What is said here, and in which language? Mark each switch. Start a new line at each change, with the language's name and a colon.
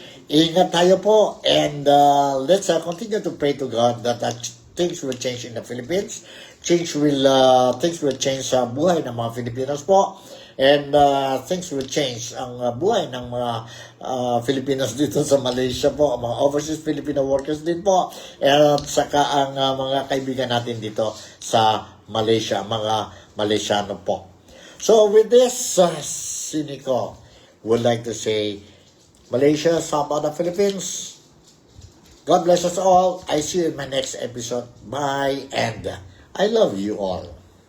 Filipino: Ingat tayo po
English: and let's continue to pray to God that things will change in the Philippines. Things will change
Filipino: sa buhay ng mga Filipinos po.
English: And things will change
Filipino: ang buhay ng mga Filipinos dito sa Malaysia po, mga overseas Filipino workers din po, at saka ang mga kaibigan natin dito sa Malaysia, mga Malaysiano po.
English: So with this, Sinico would like to say, Malaysia, Sabah, the Philippines, God bless us all. I see you in my next episode. Bye, and I love you all.